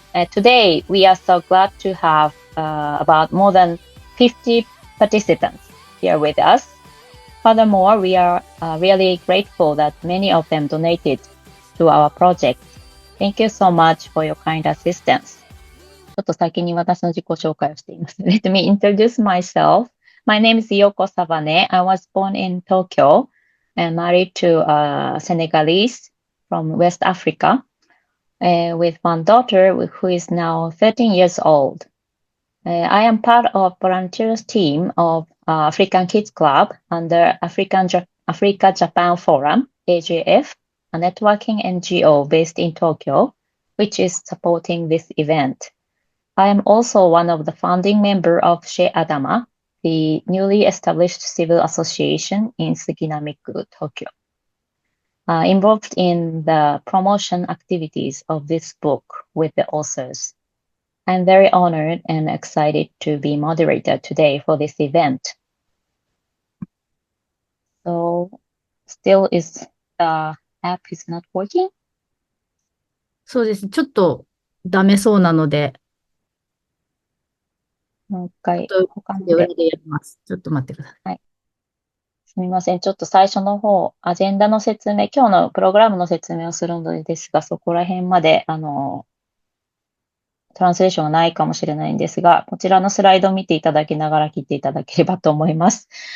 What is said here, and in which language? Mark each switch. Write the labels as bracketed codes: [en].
[en] Today, we are so glad to have about more than 50 participants here with us. Furthermore, we are really grateful that many of them donated to our project. Thank you so much for your kind assistance. [ja] ちょっと先に私の自己紹介をしています。 [en] Let me introduce myself. My name is Yoko Savane. I was born in Tokyo and married to a Senegalese from West Africa with one daughter who is now 13 years old. I am part of volunteers team of African Kids Club under Africa Japan Forum, AJF, a networking NGO based in Tokyo, which is supporting this event. I am also one of the founding members of Chez Adama, the newly established civil association in Suginamiku, Tokyo, involved in the promotion activities of this book with the authors. I'm very honored and excited to be moderator today for this event. So, still is the app is not working? [ja] そうですね。ちょっとダメそうなので、もう一回他の裏で。でやります。ちょっと待ってください。はい。すみません。ちょっと最初の方、アジェンダの説明、今日のプログラムの説明をするのですが、そこら辺まで、トランスレーションはないかもしれないんですが、こちらのスライドを見ていただきながら聞いていただければと思います。